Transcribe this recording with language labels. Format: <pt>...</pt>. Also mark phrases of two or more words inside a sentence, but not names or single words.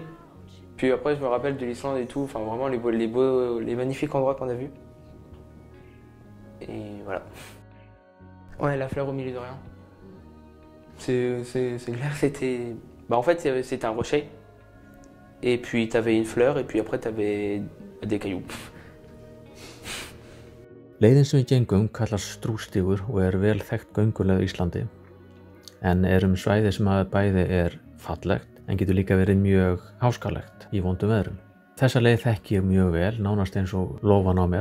<fr>Puis après je me rappelle de l'Islande et tout, enfin vraiment les magnifiques endroits qu'on a vus. Et voilà. Ouais, la fleur au milieu de rien. C'est clair, c'était... en fait c'était un rocher. et puis tu avais une fleur, et puis après tu avais des cailloux.</fr> <is>Leiðin sem við gengum kallast Strústígur og vel þekkt gönguleið á Íslandi. En svæði sem að bæði fallegt en getur líka verið mjög háskalegt í vondum veðrum. Þessa leið þekki ég mjög vel, nánast eins og lófan á mér.</is>